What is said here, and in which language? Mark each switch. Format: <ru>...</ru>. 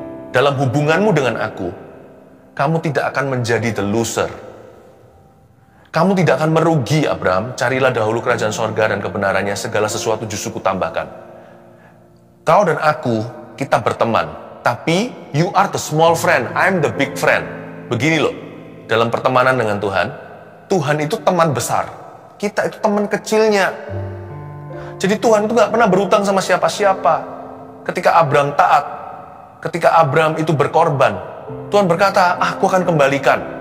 <id>Dalam hubunganmu dengan aku, kamu tidak akan menjadi</id> <en>the loser.</en> <id>Kamu tidak akan merugi, Abraham. Carilah dahulu kerajaan sorga dan kebenarannya, segala sesuatu justru kutambahkan. Kau dan aku, kita berteman. Tapi,</id> <en>you are the small friend, I'm the big friend.</en> <id>Begini loh, dalam pertemanan dengan Tuhan, Tuhan itu teman besar. Kita itu teman kecilnya. Jadi Tuhan itu gak pernah berutang sama siapa-siapa. Ketika Abraham taat, ketika Abraham itu berkorban, Tuhan berkata, aku akan kembalikan.</id>